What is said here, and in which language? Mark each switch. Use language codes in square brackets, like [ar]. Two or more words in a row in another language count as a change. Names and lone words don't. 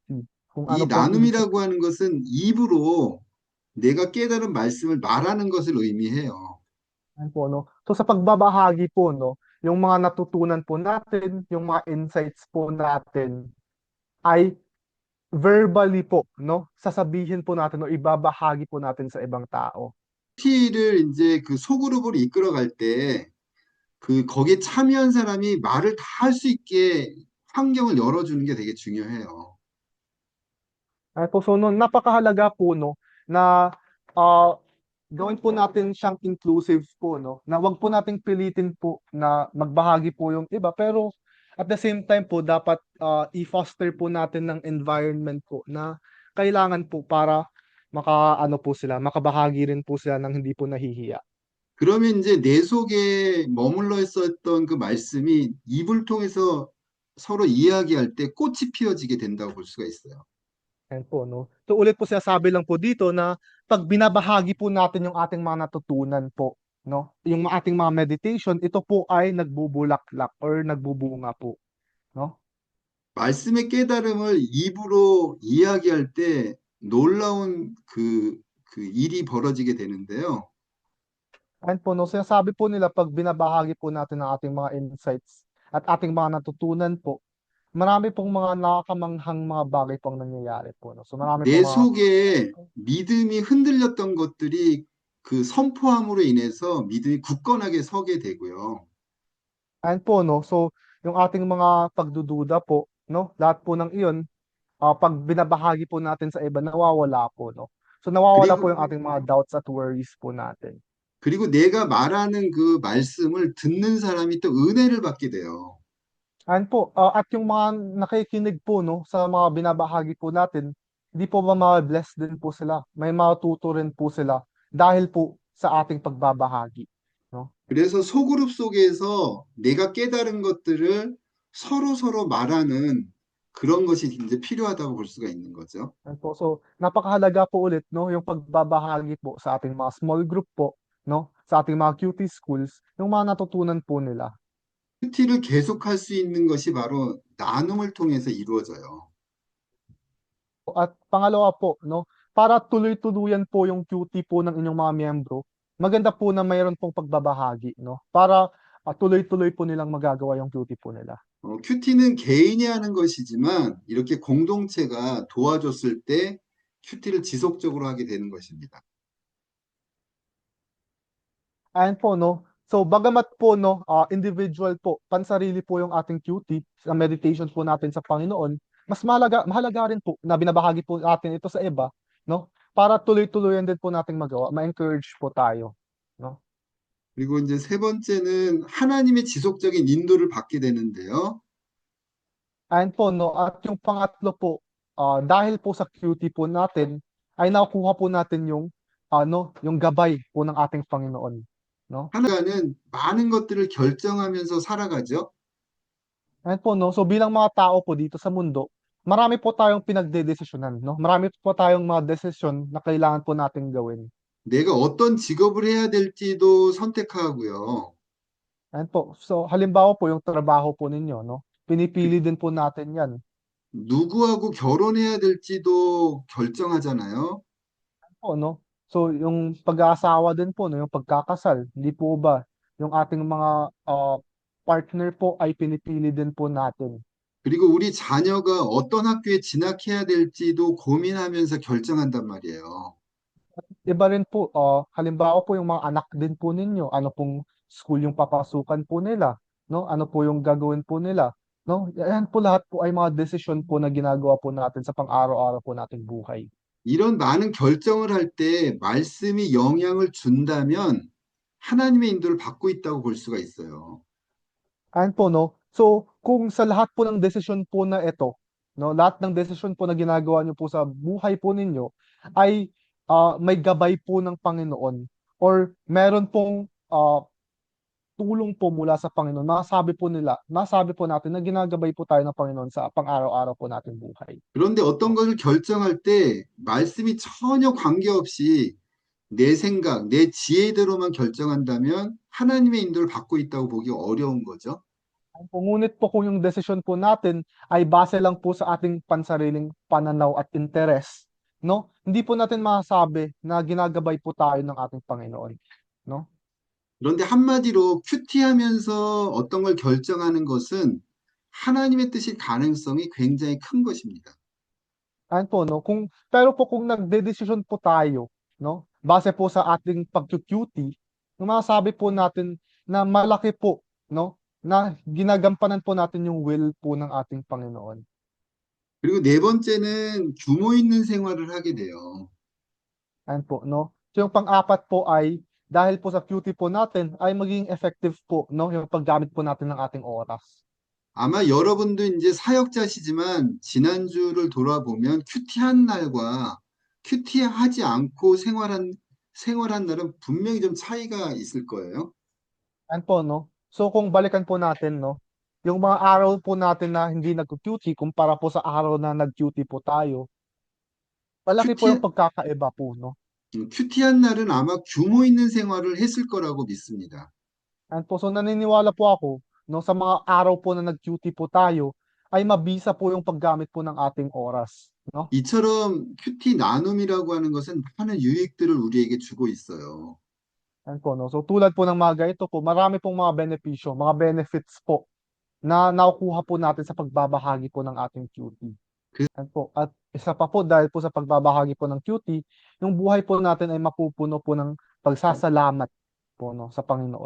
[tl] Kung [ko] 이 [tl] ano po ang ibig [ko] 나눔이라고 [tl] sabihin? [ko] 하는 것은 입으로 내가 깨달은 말씀을 말하는 것을 의미해요. [tl] Ayan po, no? So, sa pagbabahagi po, no? Yung mga natutunan po natin, yung mga insights po natin, ay verbally po, no? Sasabihin po natin o ibabahagi po natin sa ibang tao. [ko] 큐티를 이제 그 소그룹으로 이끌어갈 때 그 거기에 참여한 사람이 말을 다 할 수 있게 환경을 열어주는 게 되게 중요해요. [tl] Ay po, so no, napakahalaga po no na ah, gawin po natin siyang inclusive po no, na wag po nating pilitin po na magbahagi po yung iba, pero [en] at the same time [tl] po dapat i-foster po natin ng environment po na kailangan po para makaano po sila, makabahagi rin po sila ng hindi po nahihiya. [ko] 그러면 이제 내 속에 머물러 있었던 그 말씀이 입을 통해서 서로 이야기할 때 꽃이 피어지게 된다고 볼 수가 있어요. [tl] Ayan po, no? So ulit po sinasabi lang po dito na pag binabahagi po natin yung ating mga natutunan po, no? Yung ating mga meditation, ito po ay nagbubulaklak or nagbubunga po. no? [ko] 말씀의 깨달음을 입으로 이야기할 때 놀라운 그 일이 벌어지게 되는데요. [tl] Ayun po, no, sinasabi po nila 'pag binabahagi po natin ang ating mga insights at ating mga natutunan po, marami pong mga nakakamanghang mga bagay pong nangyayari po, no? So, marami [ko] 내 [tl] pong mga [ko] 속에 믿음이 흔들렸던 것들이 그 선포함으로 인해서 믿음이 굳건하게 서게 되고요. [tl] ayun po, no, so yung ating mga pagdududa po, no, lahat po ng iyon, 'pag binabahagi po natin sa iba nawawala po, no? So, nawawala po [ko] 그리고 [tl] yung ating mga doubts at worries po natin. [ko] 내가 말하는 그 말씀을 듣는 사람이 또 은혜를 받게 돼요. [tl] Ayun po, at yung mga nakikinig po 'no, sa mga binabahagi po natin, hindi po ba mabe-bless din po sila, may matuto rin po sila dahil po sa ating pagbabahagi, 'no? [ko] 그래서 소그룹 속에서 내가 깨달은 것들을 서로 말하는 그런 것이 이제 필요하다고 볼 수가 있는 거죠. [tl] Ayun po, so napakahalaga po ulit 'no, yung pagbabahagi po sa ating mga [en] small group [tl] po 'no, sa ating mga [en] QT schools, [tl] yung mga natutunan po nila. [ko] 큐티를 계속할 수 있는 것이 바로 나눔을 통해서 이루어져요. [tl] At pangalawa po 'no, para tuloy-tuluyan po yung QT po ng inyong mga miyembro, maganda po na mayroon pong pagbabahagi 'no, para, tuloy-tuloy po nilang magagawa yung QT po nila. [ko] 큐티는 개인이 하는 것이지만 이렇게 공동체가 도와줬을 때 큐티를 지속적으로 하게 되는 것입니다. [tl] Ayan po 'no, so bagamat po 'no, individual po, pansarili po yung ating QT sa meditation po natin sa Panginoon, mas mahalaga rin po na binabahagi po natin ito sa iba 'no, para tuloy-tuluyan din po nating magawa, ma-encourage po tayo 'no. [ko] 그리고 이제 세 번째는 하나님의 지속적인 인도를 받게 되는데요. [tl] Ayan po 'no, at yung pangatlo po, dahil po sa QT po natin ay nakukuha po natin yung ano, yung gabay po ng ating Panginoon 'no. [ko] 하나님은 많은 것들을 결정하면서 살아가죠. [tl] Ayan po 'no, so bilang mga tao po dito sa mundo, marami po tayong pinagdedesisyonan 'no, marami po tayong mga desisyon na kailangan po nating gawin. [ko] 내가 어떤 직업을 해야 될지도 선택하고요. [tl] Ayan po, so halimbawa po yung trabaho po ninyo 'no, pinipili din po natin 'yan [ko] 누구하고 결혼해야 될지도 결정하잖아요. [tl] po 'no. So yung pag-aasawa din po 'no, yung pagkakasal, hindi po ba yung ating mga, partner po ay pinipili din po natin. [ko] 그리고 우리 자녀가 어떤 학교에 진학해야 될지도 고민하면서 결정한단 말이에요. [tl] Iba rin po, halimbawa po yung mga anak din po ninyo, ano pong school yung papasukan po nila, 'no? Ano po yung gagawin po nila, 'no? Yan po lahat po ay mga desisyon po na ginagawa po natin sa pang-araw-araw po nating buhay. [ko] 이런 많은 결정을 할 때 말씀이 영향을 준다면 하나님의 인도를 받고 있다고 볼 수가 있어요. [tl] Ayan po 'no, so kung sa lahat po ng desisyon po na ito, 'no, lahat ng desisyon po na ginagawa niyo po sa buhay po ninyo ay, may gabay po ng Panginoon or meron pong, tulong po mula sa Panginoon, masasabi po natin na ginagabay po tayo ng Panginoon sa pang-araw-araw po nating buhay. [ko] 그런데 어떤 것을 결정할 때 말씀이 전혀 관계없이 내 생각, 내 지혜대로만 결정한다면 하나님의 인도를 받고 있다고 보기 어려운 거죠. [tl] Ngunit po kung yung desisyon po natin ay base lang po sa ating pansariling pananaw at interes, 'no, hindi po natin masasabi na ginagabay po tayo ng ating Panginoon, 'no? [ko] 그런데 한마디로 큐티하면서 어떤 걸 결정하는 것은 하나님의 뜻일 가능성이 굉장히 큰 것입니다. [tl] Ayan po 'no, pero po kung nagdedesisyon po tayo 'no, base po sa ating pagku-QT, masasabi po natin na malaki po 'no, na ginagampanan po natin yung will po ng ating Panginoon. [ko] 그리고 네 번째는 규모 있는 생활을 하게 돼요. [tl] Ayan po 'no. So yung pang-apat po ay dahil po sa QT po natin ay magiging effective po 'no, yung paggamit po natin ng ating oras. [ko] 아마 여러분도 이제 사역자시지만 지난주를 돌아보면 큐티한 날과 큐티하지 않고 생활한 날은 분명히 좀 차이가 있을 거예요. [tl] Ayan po 'no. So kung balikan po natin 'no, yung mga araw po natin na hindi nagku-QT kumpara po sa araw na nag-QT po tayo, malaki po yung [ko] 큐티, [tl] pagkakaiba po 'no. [ko] 큐티한 날은 아마 규모 있는 생활을 했을 거라고 믿습니다. [tl] Ayan po, so naniniwala po ako 'no, sa mga araw po na nag-QT po tayo ay mabisa po yung paggamit po ng ating oras, no? [ko] 이처럼 큐티 나눔이라고 하는 것은 많은 유익들을 우리에게 주고 있어요. [tl] Yan po, no? So tulad po ng mga ganito po, marami pong mga benepisyo, mga benefits po na nakukuha po natin sa pagbabahagi po ng ating QT. [ko] 그, [tl] Yan po. At isa pa po, dahil po sa pagbabahagi po ng QT, yung buhay po natin ay mapupuno po ng pagsasalamat po, no, sa Panginoon.